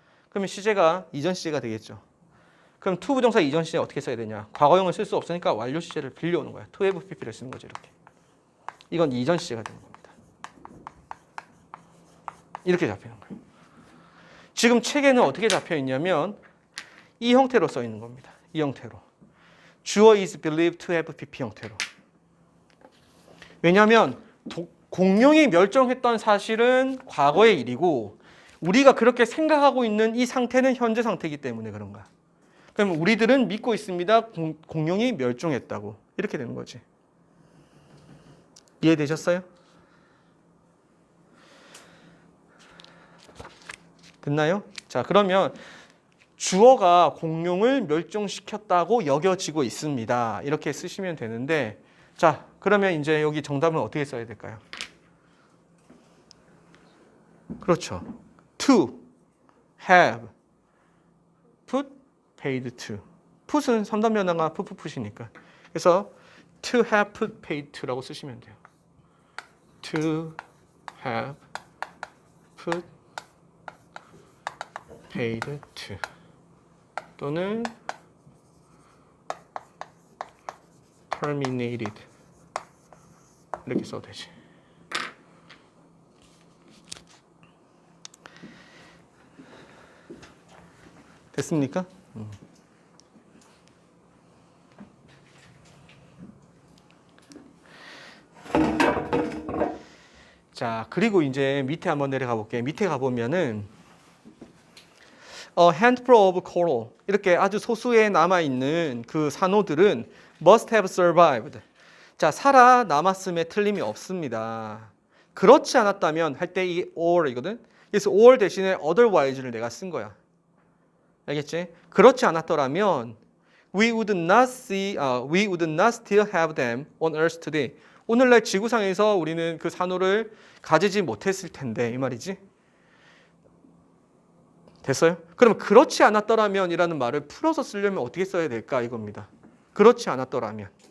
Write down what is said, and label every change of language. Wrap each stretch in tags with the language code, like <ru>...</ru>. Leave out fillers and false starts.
<ko>그러면 시제가 이전 시제가 되겠죠. 그럼 to 부정사 이전 시제 어떻게 써야 되냐? 과거형을 쓸 수 없으니까 완료 시제를 빌려오는 거야.</ko> <en>to have pp</en> <ko>를 쓰는 거죠. 이렇게. 이건 이전 시제가 되는 겁니다. 이렇게 잡히는 거예요. 지금 책에는 어떻게 잡혀 있냐면 이 형태로 써 있는 겁니다. 이 형태로. 주어</ko> <en>is believed to have pp</en> <ko>형태로. 왜냐하면 공룡이 멸종했던 사실은 과거의 일이고 우리가 그렇게 생각하고 있는 이 상태는 현재 상태이기 때문에 그런 거야. 그럼 우리들은 믿고 있습니다. 공룡이 멸종했다고. 이렇게 되는 거지. 이해되셨어요? 됐나요? 자, 그러면 주어가 공룡을 멸종시켰다고 여겨지고 있습니다. 이렇게 쓰시면 되는데 자, 그러면 이제 여기 정답은 어떻게 써야 될까요?</ko> <en>그렇죠. to have put paid to.</en> <ko>put은 3단 변화가 put이니까. 그래서</ko> <en>to have put paid to</en> <ko>라고 쓰시면 돼요. to have put paid to 또는 terminated 이렇게 써도 되지. 됐습니까? 자, 그리고 이제 밑에 한번 내려가 볼게요. 밑에 가보면은</ko> <en>A handful of coral</en> <ko>이렇게 아주 소수의 남아있는 그 산호들은</ko> <en>must have survived.</en> <ko>자, 살아남았음에 틀림이 없습니다. 그렇지 않았다면 할 때 이 or이거든. 그래서 or 대신에 otherwise를 내가 쓴 거야. 알겠지? 그렇지 않았더라면</ko> <en>we would not still have them on earth today.</en> <ko>오늘날 지구상에서 우리는 그 산호를 가지지 못했을 텐데 이 말이지. 됐어요? 그럼 그렇지 않았더라면이라는 말을 풀어서 쓰려면 어떻게 써야 될까 이겁니다. 그렇지 않았더라면.</ko>